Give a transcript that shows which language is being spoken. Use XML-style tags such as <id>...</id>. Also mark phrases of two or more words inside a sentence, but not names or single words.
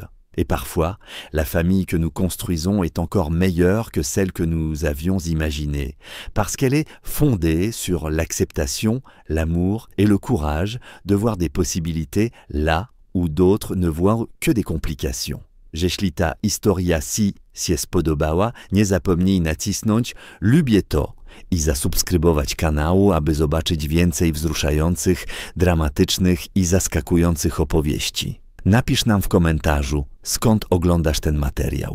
<fr>Et parfois, la famille que nous construisons est encore meilleure que celle que nous avions imaginée, parce qu'elle est fondée sur l'acceptation, l'amour et le courage de voir des possibilités là où d'autres ne voient que des complications.</fr> <pl>Jeśli ta historia się spodobała, nie zapomnij nacisnąć lubię to i zasubskrybować kanału, aby zobaczyć więcej wzruszających, dramatycznych i zaskakujących opowieści. Napisz nam w komentarzu, skąd oglądasz ten materiał.</pl>